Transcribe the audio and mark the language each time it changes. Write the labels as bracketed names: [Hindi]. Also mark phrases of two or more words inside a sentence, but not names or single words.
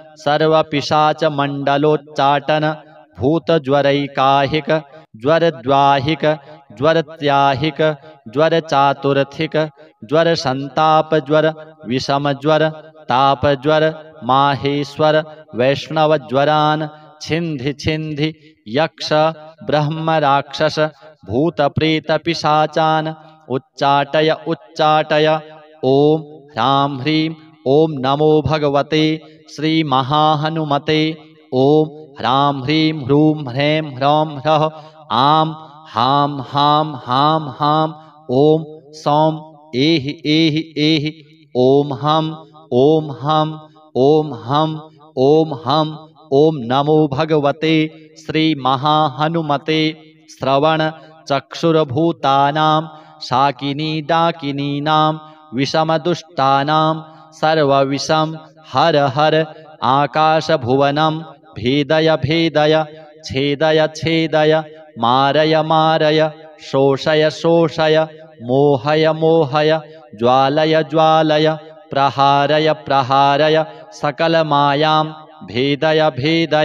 [Sanskrit] सर्वपिशाचमण्डलोच्चाटन भूतज्वरैकाहिक ज्वरद्वाहिक ज्वरत्याहिक ज्वर चातुर्थिक ज्वर संताप ज्वर विषम ज्वर ताप ज्वर माहेश्वर वैष्णव ज्वरान छिंधि छिंधि यक्ष ब्रह्म राक्षस भूत प्रेत पिशाचान उच्चाटय उच्चाटय। ओम ह्रां ह्रीं ओम नमो भगवते श्री महाहनुमते। ओम ह्रां ह्रीं ह्रूं ह्रैं ह्रौं ह्रः आं हां हां हां हां ओम सौं एहि एहि एहि ओम हम ओम हम ओम हम ओम हम। ओम नमो भगवते श्री महाहनुमते। श्रवण चक्षुर्भूतानां शाकिनी डाकिनीनां विषमदुष्टानां सर्वविषं हर हर आकाशभुवनं भेदय भेदय छेदय छेदय मारय मारय शोषय शोषय मोहय मोहय ज्वालय ज्वालय प्रहारय प्रहारय सकलमायां भेदय भेदय।